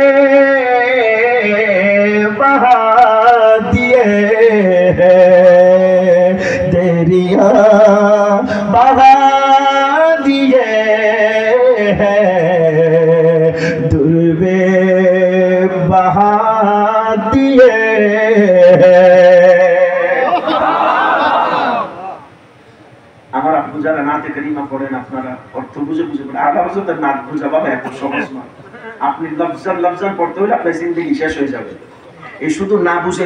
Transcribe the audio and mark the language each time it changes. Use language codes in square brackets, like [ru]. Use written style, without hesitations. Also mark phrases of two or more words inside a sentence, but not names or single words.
[ur] بہا دیے دریا بہا دیے در بے بہا دیے [bn] আমার আপু যারা নাতে কারিমা পড়েন আপনারা অর্থ বুঝে বুঝে পড়েন আল্লাহ হযরতের নাত বুঝা বাবা এত সহজ না আপনি লফজান পড়তে হলে আপনার জিন্দেগি শেষ হয়ে যাবে এই শুধু না বুঝে